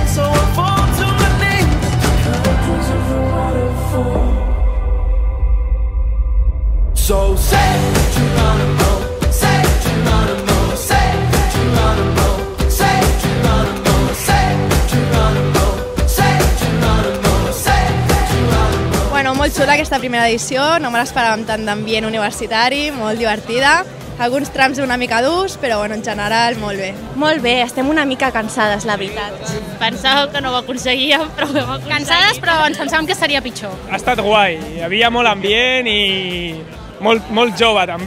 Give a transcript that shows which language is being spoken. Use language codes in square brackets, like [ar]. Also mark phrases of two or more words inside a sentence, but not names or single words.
[en] So I fall to my knees at the curtains of the waterfall. So say Geronimo, say Geronimo, say Geronimo, say Geronimo, say Geronimo, say Geronimo, say Geronimo. [ca] Bueno, molt xula aquesta primera edició, no me l'esperàvem tant d'ambient universitari, molt divertida. Alguns trams una mica durs, però bueno, en general molt bé. Molt bé, estem una mica cansades, la veritat. Pensàveu que no ho aconseguíem, però ho hem aconseguit. Cansades, però ens pensàvem que seria pitjor. Ha estat guai, hi havia molt ambient i molt jove també.